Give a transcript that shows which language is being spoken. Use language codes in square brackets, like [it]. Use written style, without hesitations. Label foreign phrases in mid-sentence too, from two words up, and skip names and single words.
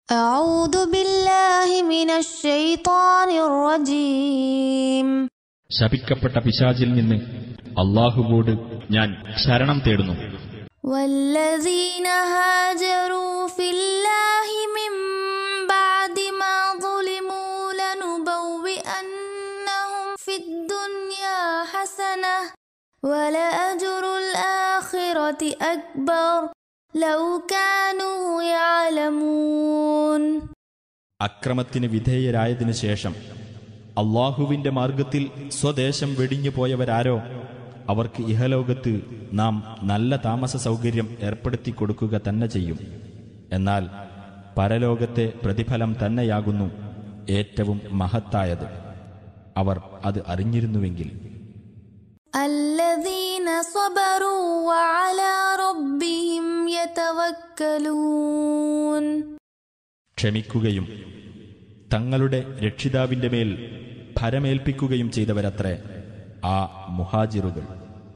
[ar] أعوذ بالله من الشيطان الرجيم. [ml] ശപിക്കപ്പെട്ട പിശാചിൽ നിന്ന് അല്ലാഹുവോട് ഞാൻ ശരണം തേടുന്നു. [ar] والذين هاجروا في الله من بعد ما ظلموا لنبوئنهم في الدنيا حسنة ولأجر الآخرة أكبر لو كانوا يعلمون. [ml] അക്രമത്തിന് വിധേയരായതിനു ശേഷം അല്ലാഹുവിന്റെ മാർഗത്തിൽ സ്വദേശം വെടിഞ്ഞു പോയവരാരോ അവർക്ക് ഇഹലോകത്ത് നാം നല്ല താമസ സൗകര്യം ഏർപ്പെടുത്തി കൊടുക്കുക തന്നെ ചെയ്യും. എന്നാൽ പരലോകത്തെ പ്രതിഫലം തന്നെയാകുന്നു ഏറ്റവും മഹത്തായത്. അവർ അത് അറിഞ്ഞിരുന്നുവെങ്കിൽ. [ar] الذين صبروا وعلى ربهم يتوكلون. [ml] ക്ഷമിക്കുകയും തങ്ങളുടെ രക്ഷിതാവിന്റെ മേൽ ഭരമേൽപ്പിക്കുകയും ചെയ്തവരത്രേ ആ മുഹാജിറുകൾ.